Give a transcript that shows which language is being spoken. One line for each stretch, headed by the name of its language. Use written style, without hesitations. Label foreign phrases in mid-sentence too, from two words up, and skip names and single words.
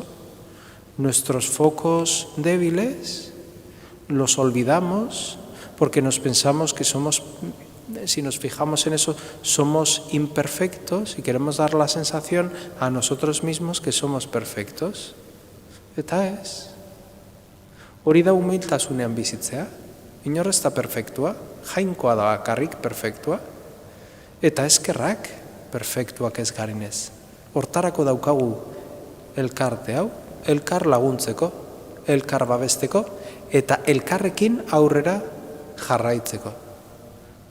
Spanish: Nuestros focos débiles los olvidamos porque nos pensamos que somos, si nos fijamos en eso, somos imperfectos y queremos dar la sensación a nosotros mismos que somos perfectos.
Basque: Eta ez. Hori da humiltasunean bizitzea. Inor ez da perfektua, jainkoa da bakarrik perfektua, eta eskerrak perfektuak ez garinez. Hortarako daukagu elkarte hau, elkar laguntzeko, elkar babesteko, eta elkarrekin aurrera jarraitzeko.